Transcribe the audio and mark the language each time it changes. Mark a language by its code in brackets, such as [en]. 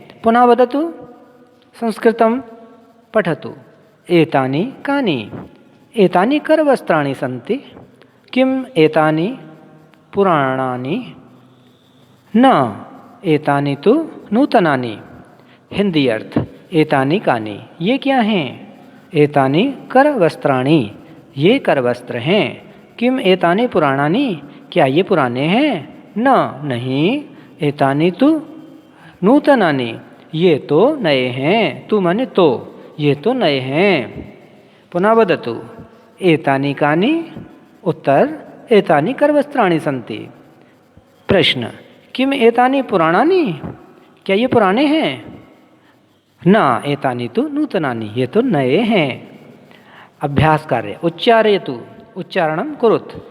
[sa] पुनः वदतु, संस्कृतं पठतु। एतानि कानि, एतानि करवस्त्राणि सन्ति। किम एतानि पुराणानि, न एतानि तु नूतनानि। [hi] हिंदी अर्थ, [sa] एतानि कानि, [hi] ये क्या हैं। [sa] एतानि करवस्त्राणि, [hi] ये करवस्त्र हैं। [sa] किम एतानि पुराणानि, [hi] क्या ये पुराने हैं। न नहीं, [sa] एतानि तु नूतनानि, [hi] ये तो नए हैं। तु माने तो, ये तो नए हैं। [sa] पुनः वदतु, एतानि कानि? उत्तर एतानि करवस्त्राणि सन्ति। प्रश्न किम एतानि पुराणानि? [hi] क्या ये पुराने हैं? [sa] न एतानि तु नूतनानि, [hi] ये तो नए हैं। [sa] अभ्यास कार्य उच्चारयतु, उच्चारणं कुरुत।